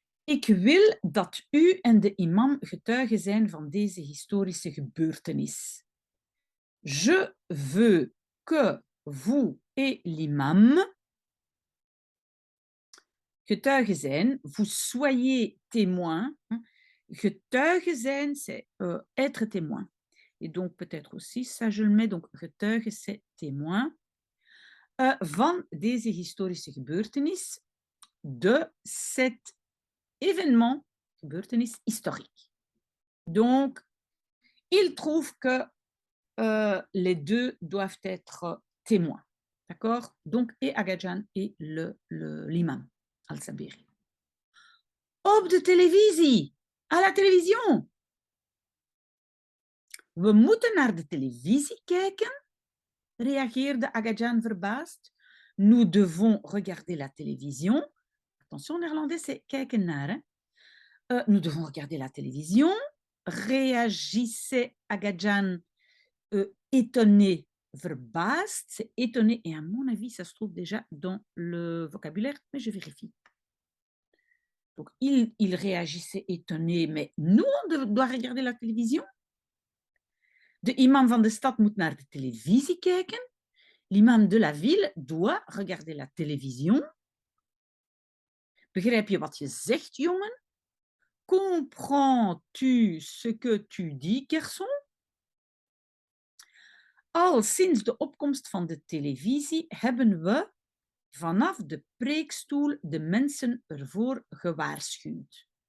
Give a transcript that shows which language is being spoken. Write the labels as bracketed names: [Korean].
[Dutch] Ik wil dat u en de imam getuigen zijn van deze historische gebeurtenis. [French] Je veux que vous et l'imam [Dutch] getuigen zijn, [French] vous soyez témoins. [Dutch] Getuigen zijn, [French] c'est être témoin. Et donc peut-être aussi, ça je le mets, donc getuigen, c'est témoin. [Dutch] Van deze historische gebeurtenis, [French] de cet événement, [Dutch] gebeurtenis [French] historique. Donc, il trouve que les deux doivent être témoins. D'accord? Donc, et Agajan et l'imam al-Sabiri. [Dutch] Op de televisie! [French] À la télévision! [Dutch] We moeten naar de televisie kijken, reageerde Agajan verbaasd. [French] Nous devons regarder la télévision. Attention, en néerlandais, c'est [Dutch] kijken naar. [French] Hein? Nous devons regarder la télévision. Réagissait Agajan étonné, [Dutch] verbaasd. [French] C'est étonné. Et à mon avis, ça se trouve déjà dans le vocabulaire, mais je vérifie. Donc, il réagissait étonné, mais nous, on doit regarder la télévision. [Dutch] De imam van de stad moet naar de televisie kijken. [French] L'imam de la ville doit regarder la télévision. [Dutch] Begrijp je wat je zegt, jongen? [French] Comprends-tu ce que tu dis, garçon? [Dutch] Al sinds de opkomst van de televisie hebben we vanaf de preekstoel de mensen ervoor gewaarschuwd.